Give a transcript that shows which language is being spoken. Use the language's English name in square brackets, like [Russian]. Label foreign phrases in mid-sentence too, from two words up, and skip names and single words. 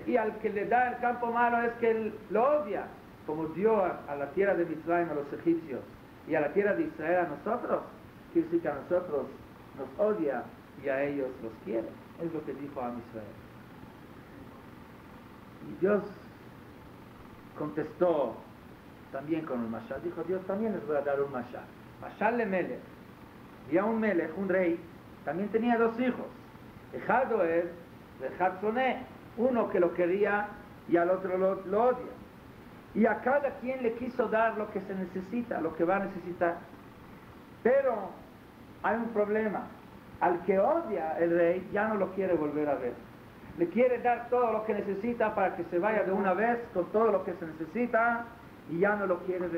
[Spanish] Y al que le da el campo malo es que él lo odia. Como dio a la tierra de Mitzrayim a los egipcios y a la tierra de Israel a nosotros, quiere decir que a nosotros nos odia y a ellos los quiere. Es lo que dijo a Israel. Y Dios contestó también con un mashal. Dijo, Dios también les voy a dar un mashal. [Hebrew] משל למלך. [Spanish] Y a un Melech, un rey, también tenía dos hijos. [Hebrew] אחד אוהב, אחד שונא. [Spanish] Uno que lo quería y al otro lo odia. Y a cada quien le quiso dar lo que se necesita, lo que va a necesitar. Pero hay un problema. Al que odia el rey ya no lo quiere volver a ver. Le quiere dar todo lo que necesita para que se vaya de una vez con todo lo que se necesita y ya no lo quiere ver.